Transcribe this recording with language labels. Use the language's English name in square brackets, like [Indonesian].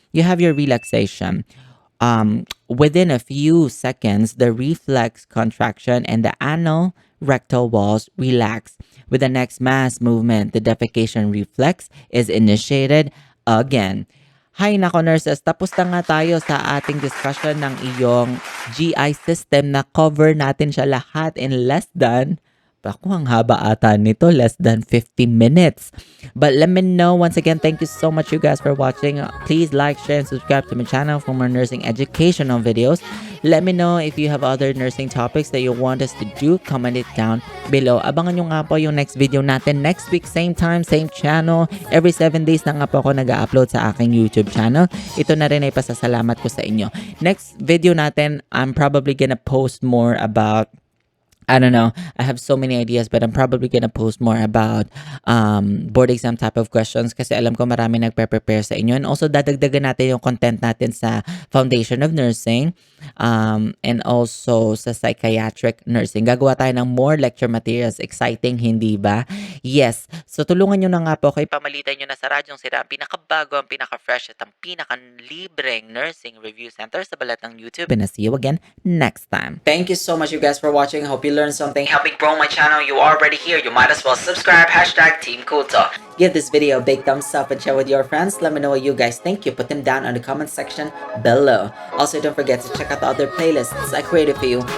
[English] You have your relaxation. Within a few seconds, the reflex contraction and the anal rectal walls relax. With the next mass movement, the defecation reflex is initiated again. [Filipino] Hay nako nurses, tapos na nga tayo sa ating discussion ng iyong GI system na cover natin siya lahat [English] in less than, [Filipino] ako ang haba ata nito, [English] less than 50 minutes. But let me know, once again, thank you so much you guys for watching. Please like, share, and subscribe to my channel for more nursing educational videos. Let me know if you have other nursing topics that you want us to do. Comment it down below. [Filipino] Abangan nyo nga po yung [English] next video [Filipino] natin [English] next week, same time, same channel. Every 7 days [Filipino] na nga po ako nag-upload sa aking YouTube channel. Ito na rin ay pasasalamat ko sa inyo. [English] Next video [Filipino] natin, [English] I'm probably gonna post more about, I don't know. I have so many ideas, but I'm probably gonna post more about board exam type of questions [Filipino] kasi alam ko marami nagpe-prepare sa inyo. [English] And also, [Filipino] dadagdagan natin yung content natin sa Foundation of Nursing and also sa Psychiatric Nursing. Gagawa tayo ng [English] more lecture materials. [Filipino] Exciting, hindi ba? Yes. So, tulungan nyo na nga po kay pamalitan nyo na sa Radyong Sira ang pinakabago, ang pinaka-fresh at ang pinaka-libreng nursing review center sa balat ng YouTube. [English] And I'll see you again next time. Thank you so much you guys for watching. I hope you learned something, helping grow my channel. You already here, you might as well subscribe. Hashtag Team Kulto. Give this video a big thumbs up and share with your friends. Let me know what you guys think. You put them down on the comment section below. Also, don't forget to check out the other playlists I created for you.